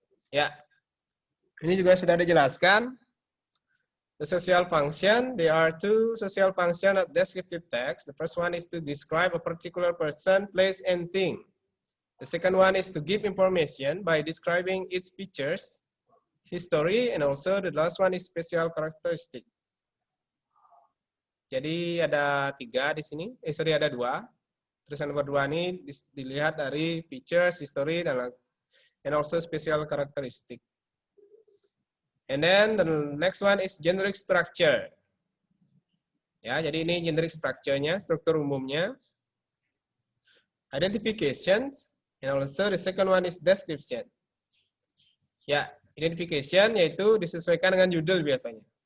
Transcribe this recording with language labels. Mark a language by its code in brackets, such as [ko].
[id] Ya, ini juga sudah dijelaskan. [en] The social function, there are two social function of descriptive text. The first one is to describe a particular person, place, and thing. The second one is to give information by describing its features, history, and also the last one is special characteristic. [id] Jadi ada 3 di sini, ada 2. Terus yang nomor 2 ini dilihat dari [en] features, history, and also special characteristic. And then the next one is generic structure. [id] Ya, jadi ini generic structure-nya, struktur umumnya. [en] Identifications, and also the second one is description. [id] Ya, identification yaitu disesuaikan dengan judul biasanya.